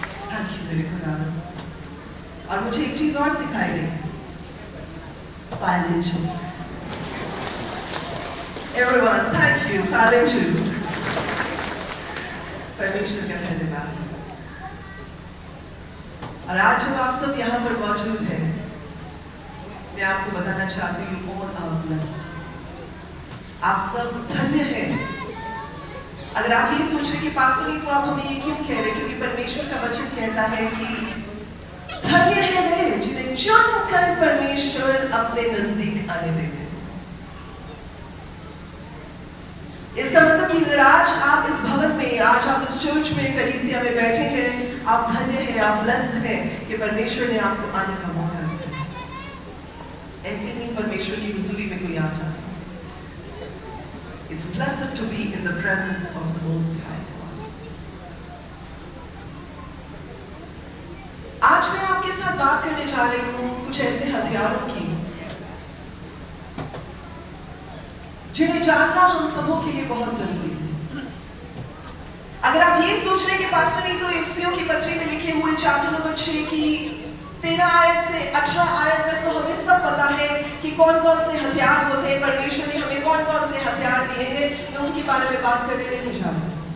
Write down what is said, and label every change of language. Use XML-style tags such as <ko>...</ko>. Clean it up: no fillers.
<hi>Thank you मेरे खुदा। और मुझे एक चीज और सिखाई गई, financial.</hi> <en>Everyone, thank you, financial.</en> <hi>परमेश्वर का धन्यवाद। और आज जब आप सब यहाँ पर मौजूद हैं, मैं आपको बताना चाहती हूँ,</hi> <en>all are blessed।</en> <hi>आप सब धन्य हैं। अगर आप ये सोच रहे कि पास्टर नहीं तो आप हमें ये क्यों कह रहे, क्योंकि परमेश्वर का वचन कहता है कि धन्य है वे जिन्हें चुनकर परमेश्वर अपने नजदीक आने देते हैं। इसका मतलब कि अगर आज आप इस भवन में, आज आप इस चर्च में, कलीसिया में बैठे हैं, आप धन्य हैं, आप ब्लेस्ड हैं कि परमेश्वर ने आपको आने का मौका दिया। ऐसे नहीं परमेश्वर की हुजूरी में कोई आ जाता।</hi> <en>It's blessed to be in the presence of the Most High.</en> <hi>आज मैं आपके साथ बात करने जा रही हूँ कुछ ऐसे हथियारों की जिन्हें जानना हम सबों के लिए बहुत जरूरी है। अगर आप ये सोच रहे कि पास्टर ने तो इफिसियों की पत्री में लिखे हुए चैप्टर नंबर 6 की 13 आयत से 18 आयत तक तो हमें सब पता है कि कौन कौन से हथियार होते हैं, परमेश्वर ने हमें कौन कौन से हथियार दिए हैं, मैं उनके बारे में बात करने नहीं जा रही।</hi>